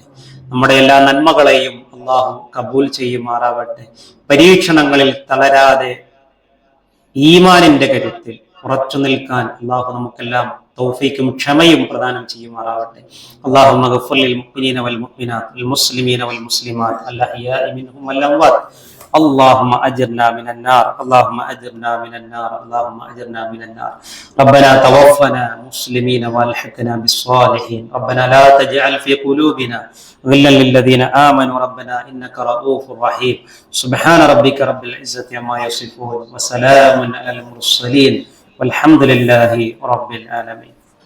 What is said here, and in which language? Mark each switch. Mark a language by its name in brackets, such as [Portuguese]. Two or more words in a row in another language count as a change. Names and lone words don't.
[Malayalam] നമ്മുടെ എല്ലാ നന്മകളെയും അള്ളാഹു കബൂൽ ചെയ്യുമാറാവട്ടെ. പരീക്ഷണങ്ങളിൽ തളരാതെ ഈമാനിന്റെ കരുത്തിൽ ഉറച്ചു നിൽക്കാൻ അള്ളാഹു നമുക്കെല്ലാം തൗഫീക്കും ക്ഷമയും പ്രദാനം ചെയ്യുമാറാവട്ടെ. [Arabic] اللهم اغفر للمؤمنين والمؤمنات والمسلمين والمسلمات الأحياء منهم والأموات. اللهم أجرنا من النار اللهم أجرنا من النار اللهم أجرنا من النار. ربنا توفنا مسلمين والحقنا بالصالحين. ربنا لا تجعل في قلوبنا غلا للذين آمنوا ربنا إنك رؤوف رحيم. سبحان ربك رب العزة عما يصفون وسلام على المرسلين والحمد لله رب العالمين.